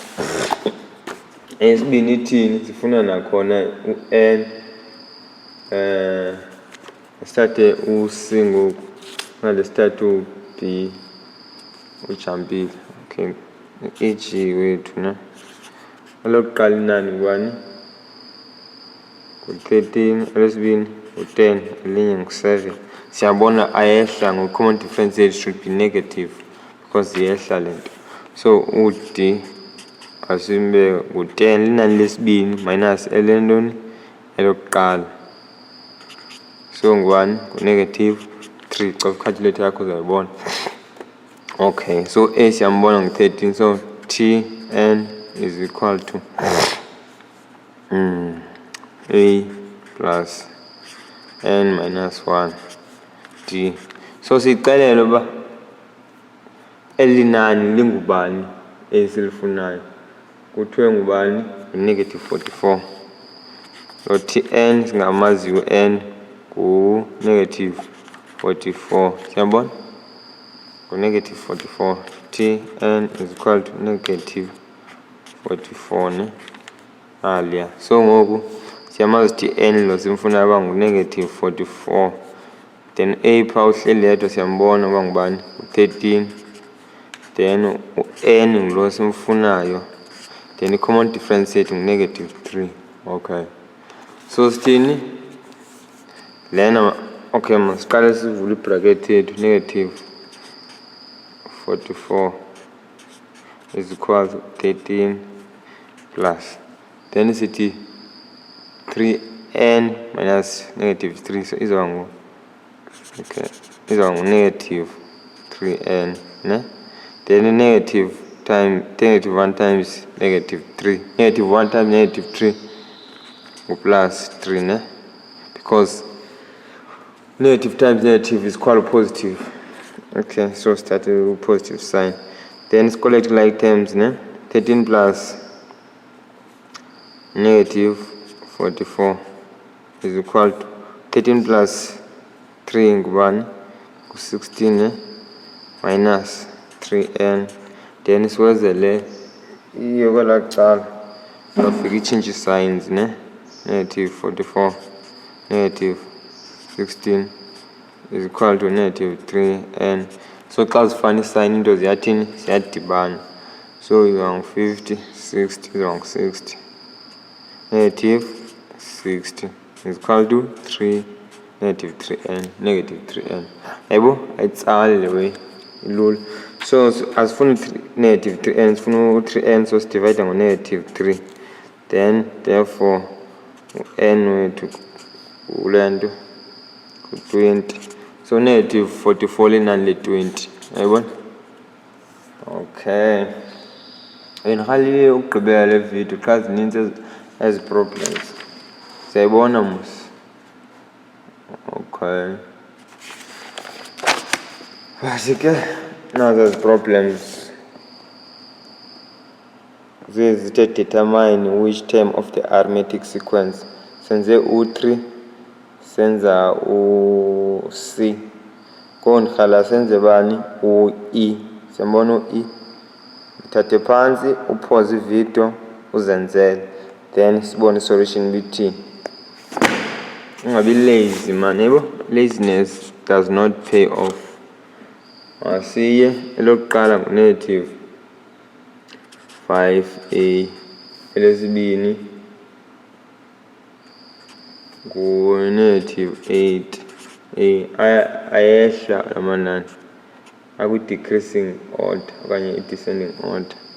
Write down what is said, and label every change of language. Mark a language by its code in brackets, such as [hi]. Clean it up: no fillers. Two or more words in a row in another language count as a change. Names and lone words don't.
[xh] Esibini ithini, sifuna nakhona u-n starte u-c ngoku ngale starte u-b ujampile. [en] Okay, e.g. [xh] wethu ne olokuqala inani ngubani ngu-13, elesibini ngu-10, elinye ngu-7. Siyabona ayehla ngo- [en] common difference [xh] yethu [en] should be negative because [xh] ziyehla le nto. So u-d asimbe ngu-10 linani lesibini minus elentoni elokuqala, so ngubani ngu-negative 3. Xa calculator yakho uzayibona. Okay, so a siyambona ngu-13, [en] so Tn is equal to a plus n minus 1 d. [xh] So siyixelele uba eli nani lingubani esilifunayo, kuthiwe ngubani ngu-negative 44. So Tn singamazi u-n ngu-negative 44. Siyabona ngu-negative 44. [en] Tn is equal to negative 44 [xh] ne aliya. So ngoku siyamazi Tn lo simfuna uba ngu-negative 44. Then a phaa uhleli yedwa siyambona uba ngubani u-13. Then u-n ngulo simfunayo, then i- [en] common difference [xh] yethu ngu-negative 3. Okay, so sithini lena Okay, masiqale sivule ibracket yethu. [en] Negative 44 is equal to 13 plus, then sithi 3n minus negative 3, so [xh] izoba ngu [en] negative 3n, ne? Then negative 1 times negative 3, negative 1 times negative 3 plus 3, ne? Because negative times negative is equal to positive. Okay, so start with positive sign. Then it's collect like terms, ne? 13 plus negative 44 is equal to 13 plus 3 ngubani 16, ne? Minus 3n. [xh] Then siwezele iyo kwelaqala afika i- [en] change signs, [xh] ne? [en] Negative 44 negative 16 is equal to negative 3n. [xh] So xa zifana isign into ziyathini ziyadibana, so izoba ngu-50 60 izoba ngu-60 [en] negative 60 is equal to 3 negative 3n negative 3n. [xh] Yabo ayitsali le way ilula. So asifuna negative 3n, sifuna u-3n, so sidivide ngo-negative 3, then therefore n wethu ule nto ku-20. So negative 44 linani le-20, yayibona? Okay, bendiqalile ukugqibela le video xa zininzi ezi problems, siyayibona mos. Okay, basi ke nazo ezi problems zithe [en] determine which term of the arithmetic sequence. [xh] Senze u3 senza u-C, kondirhala senze bani u-E. Siyambona u-E, uthathe phantsi uphoze ividiyo uzenzele, then sibone isolution bithi. Ungabi [en] lazy man, [xh] yebo, [en] laziness does not pay off. [xh] Masiye elokuqala ngu-negative 5a, elesibini ngu-negative 8a. Ayehla amanani akwi- [en] decreasing order [xh] okanye i- [en] descending order.